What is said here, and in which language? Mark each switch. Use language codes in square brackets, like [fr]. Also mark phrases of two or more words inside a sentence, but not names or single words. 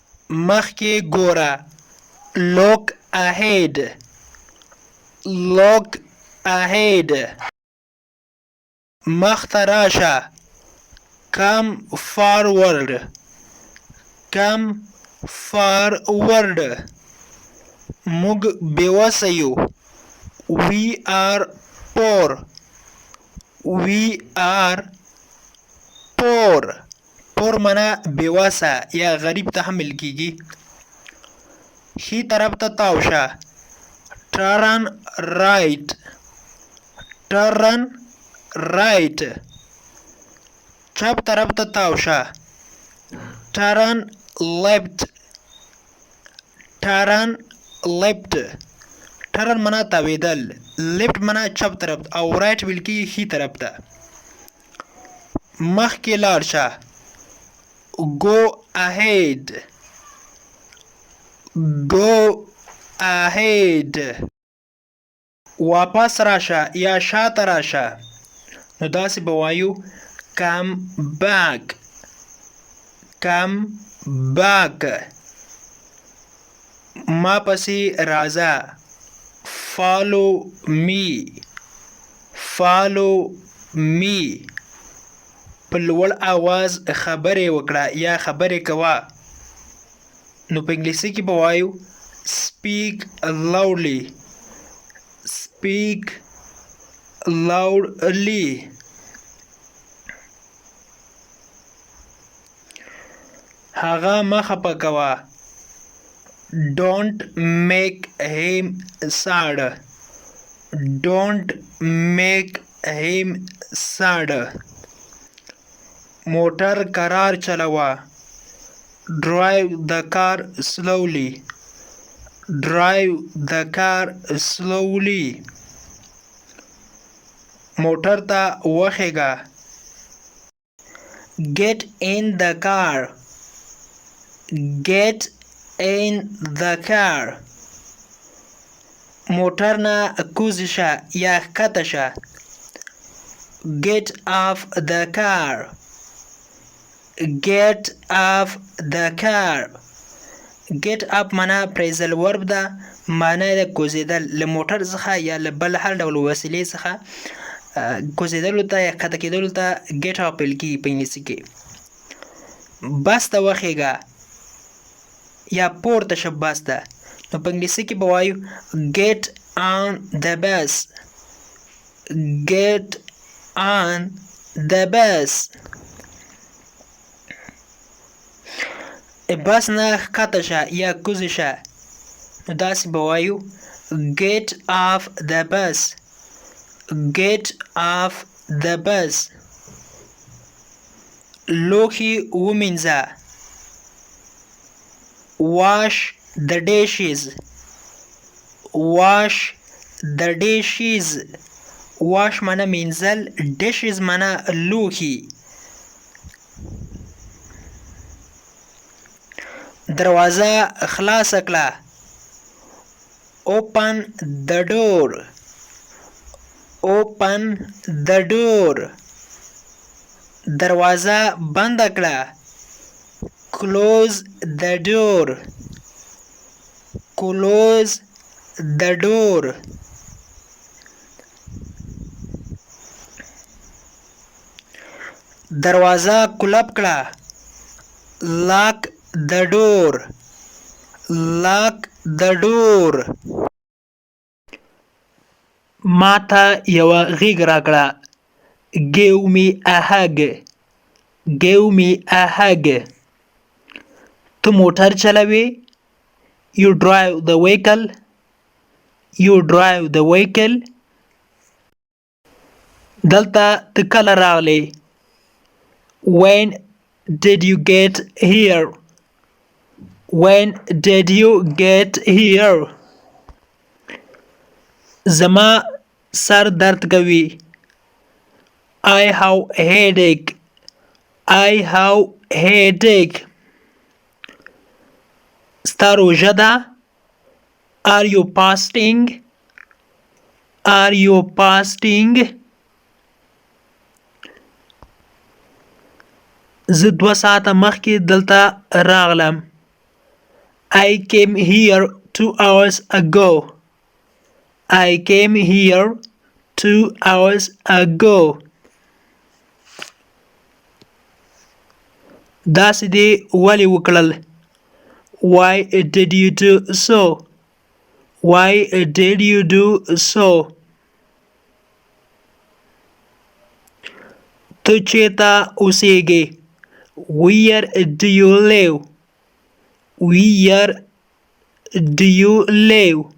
[ps] مخکې ګوره. [en] Look ahead. Look ahead. [ps] مخته راشه. [en] Come forward. Come forward. [ps] موږ بېوسه یو. [en] We are poor. We are poor. [ps] poor معنا بېوسه یا غریب ته هم ویل کېږي. ښي طرف ته تاو شه. [en] Turn right. Turn right. [ps] چپ طرف ته تاو شه. [en] Turn left. Turn left. Turn [ps] معنا تاوېدل. left معنا چپ طرف او right ویل کېږي ښي طرف ته. مخکې لاړ شه. [en] Go ahead. Go ahead. [ps] واپس راشه یا شاته راشه. نو داسې به وایو [en] come back. Come back. [ps] ما پسې راځه. [en] Follow me. Follow me. [ps] په لوړ اواز خبرې وکړه یا خبرې کوه. نو په انګلیسي کې به وایو [en] speak loudly. Speak loudly. [ps] هغه مه خفه کوه. [en] Don't make him sad. Don't make him sad. [ps] موټر کرار چلوه. [en] Drive the car slowly. Drive the car slowly. [ps] موټر ته وخیږه. [en] Get in the car. Get in the car. [ps] موټر نه کوزې شه یا ښکته شه. [en] Get off the car. Get off the car. Get up معنا phrasal verb ده. [ps] معنا یې د کوزېدل له موټر څخه یا له بل هر ډول وسیلې څخه کوزېدلو ته یا ښکته کېدلو ته [en] get up [ps] ویل کېږي په انګلیسي کې. بس ته وخیږه یا پورته شه بس ته. نو په انګلیسي کې به وایو [en] get on the bus. Get on the bus. [ps] بس نه ښکته شه یا کوزې شه. نو داسې به وایو [en] get off the bus. Get off the bus. [ps] لوښي ومینځه. [en] Wash the dishes. Wash the dishes. [ps] Wash معنا مینځل. dishes معنا لوښي. دروازه خلاصه کړه. [en] Open the door. Open the door. [ps] دروازه بنده کړه. [en] Close the door. Close the door. [ps] دروازه کلپ کړه. [en] Lock the door. Lock the door. [ps] ما ته یوه غېږ راکړه. [en] Give me a hug. Give me a hug. [ps] ته موټر چلوې. [en] You drive the vehicle. You drive the vehicle. [ps] دلته ته کله راغلې. [en] When did you get here? When did you get here? [ps] زما سر درد کوي. [en] I have a headache. I have a headache. [ps] ستا روژه ده. [en] Are you fasting? Are you fasting? [ps] زه 2 ساعته مخکې دلته راغلم. [en] I came here 2 hours ago. I came here 2 hours ago. [ps] داسې دې ولې وکړل؟ [en] Why did you do so? Why did you do so? [ps] ته چېرته اوسېږې؟ [en] Where do you live? Where do you live?